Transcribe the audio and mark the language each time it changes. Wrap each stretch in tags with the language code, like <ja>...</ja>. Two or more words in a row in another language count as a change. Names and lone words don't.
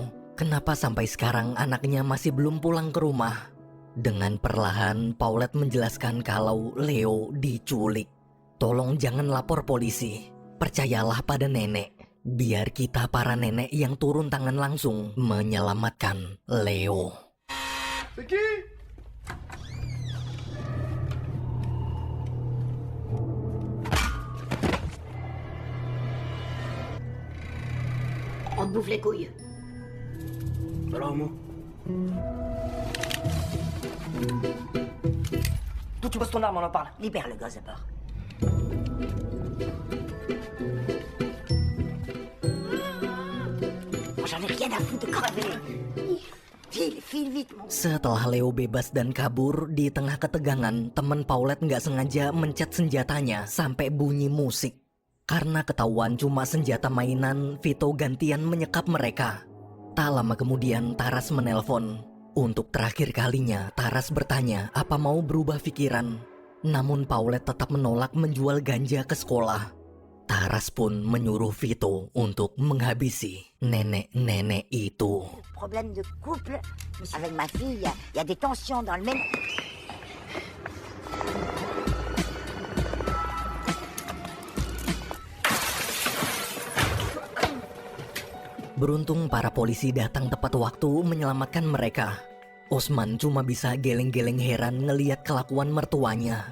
<id>Kenapa sampai sekarang anaknya masih belum pulang ke rumah? Dengan perlahan, Paulette menjelaskan kalau Leo diculik. Tolong jangan lapor polisi. Percayalah pada nenek. Biar kita para nenek yang turun tangan langsung menyelamatkan Leo.</id> <fr>On te bouffe les couilles. Alors, moi. D'où tu poses ton arme, on en parle. Libère le gosse d'abord. Moi, j'en ai rien à foutre de crever. File vite, mon.</fr> <id>Setelah Leo bebas dan kabur, di tengah ketegangan, teman Paulette nggak sengaja mencet senjatanya sampai bunyi musik. Karena ketahuan cuma senjata mainan, Vito gantian menyekap mereka. Tak lama kemudian Taras menelpon. Untuk terakhir kalinya, Taras bertanya apa mau berubah pikiran. Namun Paulette tetap menolak menjual ganja ke sekolah. Taras pun menyuruh Vito untuk menghabisi nenek-nenek itu.</id> <fr>Problème de couple avec ma fille, il y a des tensions dans le même.</fr> <id>Beruntung para polisi datang tepat waktu menyelamatkan mereka. Osman cuma bisa geleng-geleng heran ngeliat kelakuan mertuanya.</id>